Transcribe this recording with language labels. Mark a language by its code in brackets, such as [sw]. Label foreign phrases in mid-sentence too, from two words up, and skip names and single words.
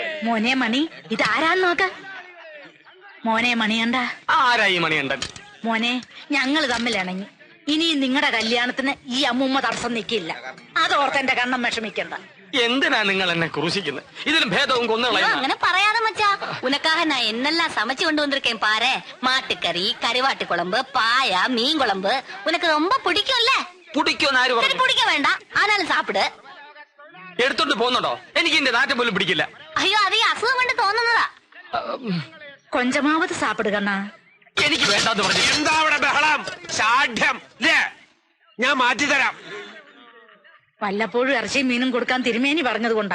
[ml] മോനെ മണി, ഇതാരാന്ന് നോക്ക. മോനെ മണിയണ്ട. ആരായി മണിയണ്ടൻ? മോനെ, ഞങ്ങൾ തമ്മിലിണങ്ങി. ഇനി നിങ്ങളുടെ കല്യാണത്തിന് ഈ അമ്മൂമ്മ തടസ്സം നിൽക്കില്ല. അതോർത്ത് എന്റെ കണ്ണം വിഷമിക്കണ്ട. എന്തിനാ നിങ്ങൾ എന്നെ ക്രൂശിക്കുന്നത്? ഇതിലും ഭേദവും കൊന്നുകളയും. അങ്ങനെ പറയാതെ മച്ചാ. [ta] ഉനക്കാக நான் என்னெல்லாம் சமைச்சு கொண்டு வந்திருக்கேன் பாரு. மாட்டுக்கறி, கருவாட்டு குழம்பு, பாயா, மீன் குழம்பு. உனக்கு ரொம்ப பிடிக்கும்ல? [ml] പിടിക്കുമെന്ന് ആര് പറഞ്ഞു? [ta] பிடிக்க வேண்டாம், ஆனாலும் சாப்பிடு. [ml] എടുത്തോണ്ട് പോകുന്നുണ്ടോ? എനിക്ക് എന്റെ നാറ്റം പോലും പിടിക്കില്ല. അയ്യോ, അത് ഈ അസുഖം കൊണ്ട് തോന്നുന്നതാ. കൊഞ്ചമാവത് സാപ്പിടുകണ്ണ. എനിക്ക് വേണ്ടാന്ന് പറഞ്ഞു. എന്താ അവിടെ ബഹളം? ശാഠ്യം. ഞാൻ മാറ്റിത്തരാം. വല്ലപ്പോഴും ഇറച്ചിയും മീനും കൊടുക്കാൻ തിരുമേനി പറഞ്ഞത് കൊണ്ടാ.